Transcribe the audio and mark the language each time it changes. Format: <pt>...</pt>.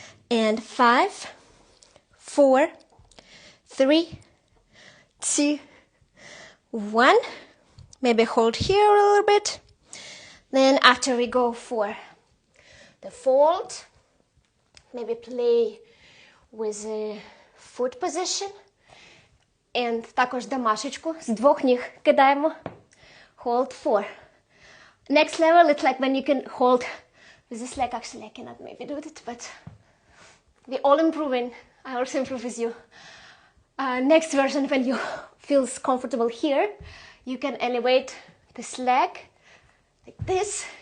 <en>And 5, 4, 3, 2, 1. Maybe hold here a little bit. Then after we go for the fold, maybe play with a foot position.</en> <uk>And також домашечку з двох ніг кидаємо.</uk> <en>Hold 4. Next level, it's like when you can hold with this leg. Actually, I cannot maybe do it, but we're all improving. I also improve with you. Next version, when you feel comfortable here, you can elevate this leg like this.</en>